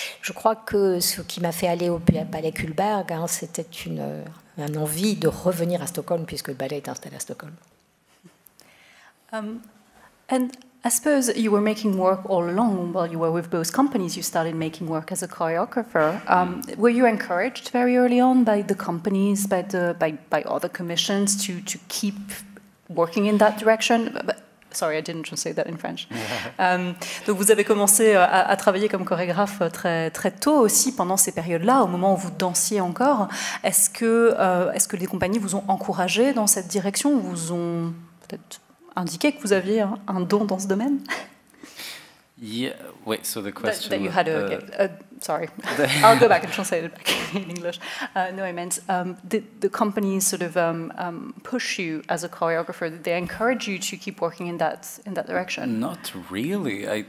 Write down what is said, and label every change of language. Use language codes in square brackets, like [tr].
[fr] Je crois que ce qui m'a fait aller au Ballet Kullberg, hein, c'était une envie de revenir à Stockholm, puisque le ballet est installé à Stockholm. [en] And I suppose you were making work all along while you were with both companies. You started making work as a choreographer. Were you encouraged very early on by the companies, by other commissions to keep working in that direction? Sorry, I didn't translate that in French. [fr] Donc vous avez commencé à travailler comme chorégraphe très, très tôt aussi, pendant ces périodes-là, au moment où vous dansiez encore. Est-ce que les compagnies vous ont encouragé dans cette direction, ou vous ont peut-être indiqué que vous aviez un don dans ce domaine? [en] Yeah, wait, so the question... That you had sorry, I'll go back and translate it back in English. No, I meant, did the companies sort of push you as a choreographer? Did they encourage you to keep working in that direction? Not really.